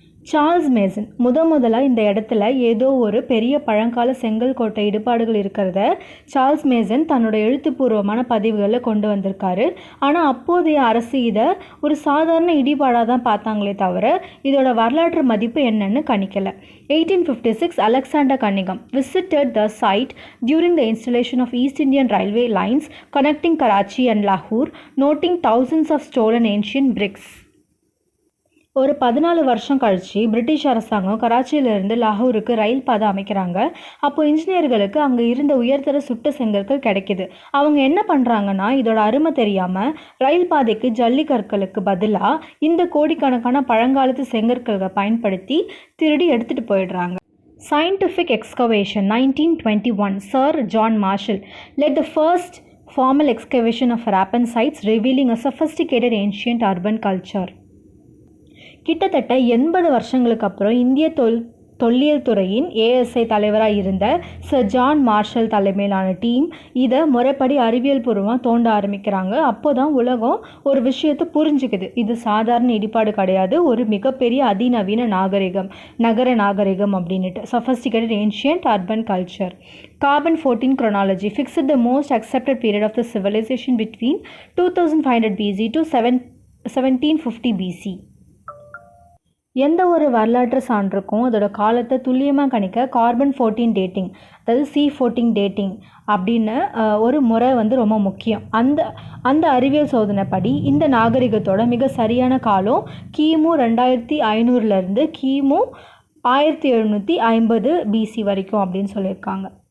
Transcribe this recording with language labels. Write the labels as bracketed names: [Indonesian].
[Tamil] Charles Mason முதலாக இந்த இடத்துல ஏதோ ஒரு பெரிய பழங்கால செங்கல் கோட்டை இடுபாடுகள் இருக்கிறத சார்ல்ஸ் மேசன் தன்னோட எழுத்துப்பூர்வமான பதிவுகளில் கொண்டு வந்திருக்காரு. ஆனால் அப்போதைய அரசு இதை ஒரு சாதாரண இடிபாடாக தான் பார்த்தாங்களே தவிர இதோட வரலாற்று மதிப்பு என்னன்னு கணிக்கலை. [English] 1856, Alexander Cunningham visited the site during the installation of East Indian Railway lines connecting Karachi and Lahore, noting thousands of stolen ancient bricks. [Tamil] ஒரு 14 வருஷம் கழித்து பிரிட்டிஷ் அரசாங்கம் கராச்சியிலிருந்து லாகூருக்கு ரயில் பாதை அமைக்கிறாங்க. அப்போது இன்ஜினியர்களுக்கு அங்கே இருந்த உயர்தர சுட்ட செங்கற்கள் கிடைக்கிது. அவங்க என்ன பண்ணுறாங்கன்னா, இதோட அருமை தெரியாமல் ரயில் பாதைக்கு ஜல்லிக்கற்களுக்கு பதிலாக இந்த கோடிக்கணக்கான பழங்காலத்து செங்கற்களை பயன்படுத்தி திருடி எடுத்துகிட்டு போயிடுறாங்க. [English] Scientific excavation, 1921, Sir John Marshall led the first formal excavation of Harappan sites, revealing a sophisticated ancient urban culture. [Tamil] கிட்டத்தட்ட 80 வருஷங்களுக்கு அப்புறம் இந்திய தொல்லியல் துறையின் ஏஎஸ்ஐ தலைவராக இருந்த சர் ஜான் மார்ஷல் தலைமையிலான டீம் இதை முறைப்படி அறிவியல் பூர்வமாக தோண்ட ஆரம்பிக்கிறாங்க. அப்போ தான் உலகம் ஒரு விஷயத்தை புரிஞ்சுக்குது, இது சாதாரண இடிபாடு கிடையாது, ஒரு மிகப்பெரிய அதிநவீன நாகரிகம், நகர நாகரிகம் அப்படின்ட்டு. [English] Sophisticated ancient urban culture. Carbon 14 chronology fixed the most accepted period of the civilization between 2500 BC to 1750 BC. [Tamil] எந்த ஒரு வரலாற்று சான்றுக்கும் அதோட காலத்தை துல்லியமாக கணிக்க கார்பன் 14 டேட்டிங், அதாவது C14 டேட்டிங் அப்படின்னு ஒரு முறை ரொம்ப முக்கியம். அந்த அறிவியல் சோதனைப்படி இந்த நாகரிகத்தோட மிக சரியான காலம் கிமு 2500லேருந்து கிமு 1750 BC வரைக்கும் அப்படின்னு சொல்லியிருக்காங்க.